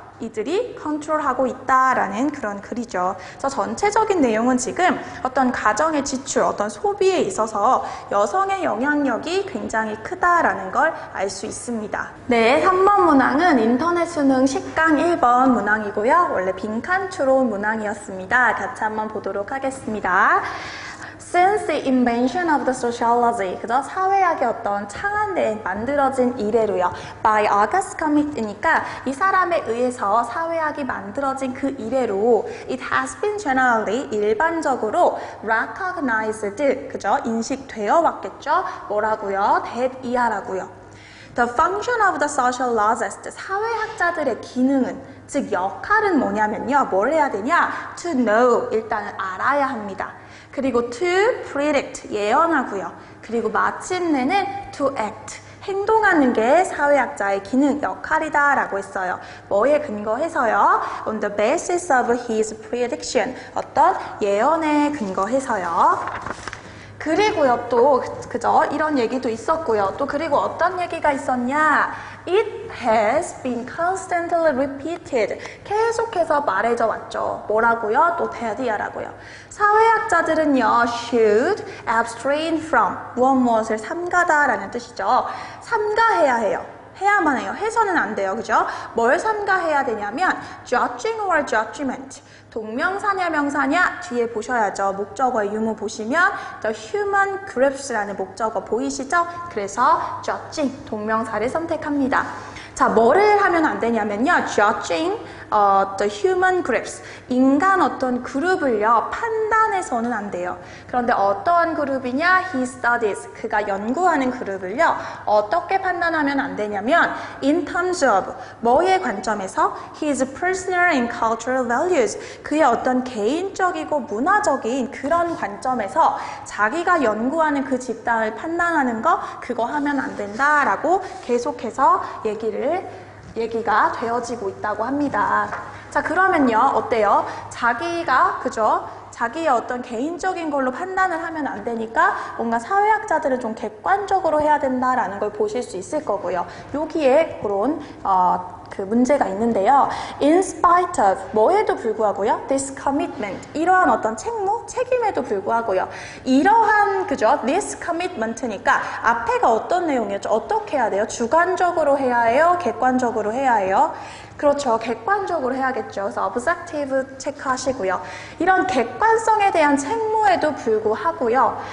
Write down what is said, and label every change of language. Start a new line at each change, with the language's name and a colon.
Korean: 이들이 컨트롤하고 있다라는 그런 글이죠. 그래서 전체적인 내용은 지금 어떤 가정의 지출, 어떤 소비에 있어서 여성의 영향력이 굉장히 크다라는 걸 알 수 있습니다. 네, 3번 문항은 인터넷 수능 10강 1번 문항이고요. 원래 빈칸 추론 문항이었습니다. 같이 한번 보도록 하겠습니다.
English: Since the invention of the sociology,
Korean: 그죠? 사회학의 어떤 창안대에 만들어진 이래로요. By August Comte니까 이 사람에 의해서 사회학이 만들어진 그 이래로
English: it has been generally
Korean: 일반적으로
English: recognized,
Korean: 그죠? 인식되어 왔겠죠? 뭐라고요? that 이하라고요.
English: The function of the sociologist,
Korean: 사회학자들의 기능은, 즉 역할은 뭐냐면요. 뭘 해야 되냐?
English: To know,
Korean: 일단은 알아야 합니다. 그리고
English: to predict,
Korean: 예언하고요. 그리고 마침내는
English: to act,
Korean: 행동하는 게 사회학자의 기능, 역할이다 라고 했어요. 뭐에 근거해서요?
English: On the basis of his prediction,
Korean: 어떤 예언에 근거해서요. 그리고요, 또, 그죠? 이런 얘기도 있었고요. 또 그리고 어떤 얘기가 있었냐?
English: It has been constantly repeated.
Korean: 계속해서 말해져 왔죠. 뭐라고요? 또 대디야라고요. 사회학자들은요,
English: should abstain from,
Korean: 무엇을 삼가다라는 뜻이죠. 삼가해야 해요. 해야만 해요. 해서는 안 돼요. 그죠? 뭘 삼가해야 되냐면
English: judging or judgment.
Korean: 동명사냐 명사냐 뒤에 보셔야죠. 목적어의 유무 보시면 the human groups라는 목적어 보이시죠? 그래서 judging 동명사를 선택합니다. 자, 뭐를 하면 안 되냐면요.
English: judging the human groups.
Korean: 인간 어떤 그룹을요. 판단해서는 안 돼요. 그런데 어떤 그룹이냐?
English: He studies.
Korean: 그가 연구하는 그룹을요. 어떻게 판단하면 안 되냐면
English: in terms of
Korean: 뭐의 관점에서
English: his personal and cultural values.
Korean: 그의 어떤 개인적이고 문화적인 그런 관점에서 자기가 연구하는 그 집단을 판단하는 거 그거 하면 안 된다라고 계속해서 얘기가 되어지고 있다고 합니다. 자, 그러면요, 어때요? 자기가, 그죠? 자기의 어떤 개인적인 걸로 판단을 하면 안 되니까 뭔가 사회학자들은 좀 객관적으로 해야 된다라는 걸 보실 수 있을 거고요. 여기에 그런 그 문제가 있는데요.
English: In spite of
Korean: 뭐에도 불구하고요.
English: This commitment
Korean: 이러한 어떤 책임에도 불구하고요. 이러한 그죠? This commitment니까 앞에가 어떤 내용이었죠? 어떻게 해야 돼요? 주관적으로 해야 해요? 객관적으로 해야 해요? 그렇죠. 객관적으로 해야겠죠. 그래서 objective 체크하시고요. 이런 객관성에 대한 책무에도 불구하고요.